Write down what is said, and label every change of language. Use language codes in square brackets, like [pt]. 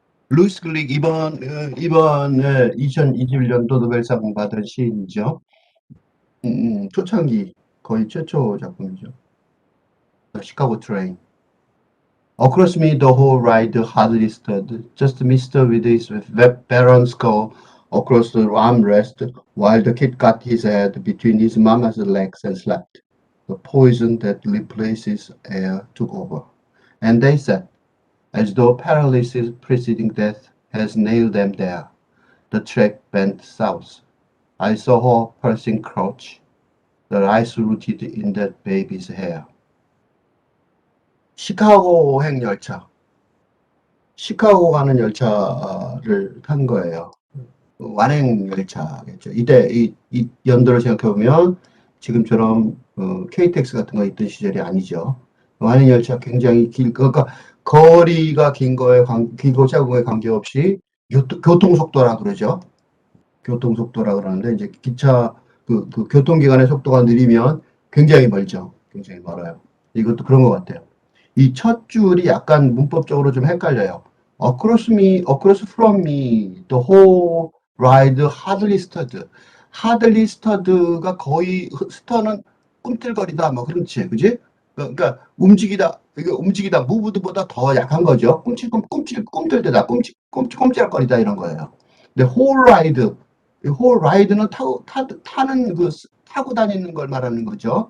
[ko] 루이스 글릭 이번에 2021년도 노벨상 받은 시인이죠. 초창기 거의 최초 작품이죠. [en] The Chicago Train. Across me the whole ride hardly stood. Just Mister with his barren skull across the armrest, while the kid got his head between his mama's legs and slept. The poison that replaces air took over. And they said, as though paralysis preceding death has nailed them there. The track bent south. I saw her pulsing crouch, the eyes rooted in that baby's hair. [ko] 시카고행 열차. 시카고 가는 열차를 탄 거예요. 완행 열차겠죠. 이때 이 연도를 생각해 보면 지금처럼 KTX 같은 거 있던 시절이 아니죠. 완행 열차 굉장히 그러니까 거리가 긴 거에 길고 짧은 거에 관계없이 교통 속도라 그러죠. 교통 속도라 그러는데 이제 기차 그 교통기관의 속도가 느리면 굉장히 멀죠. 굉장히 멀어요. 이것도 그런 것 같아요. 이 첫 줄이 약간 문법적으로 좀 헷갈려요. [en] across from me, the whole ride hardly stood. [ko] hardly stood가 거의 스터는 꿈틀거리다 뭐 그렇지, 그지? 그러니까 움직이다, 이게 움직이다, moved보다 더 약한 거죠. 꿈틀대다, 꼼짝거리다 이런 거예요. 근데 whole ride, whole ride는 타는 타고 다니는 걸 말하는 거죠.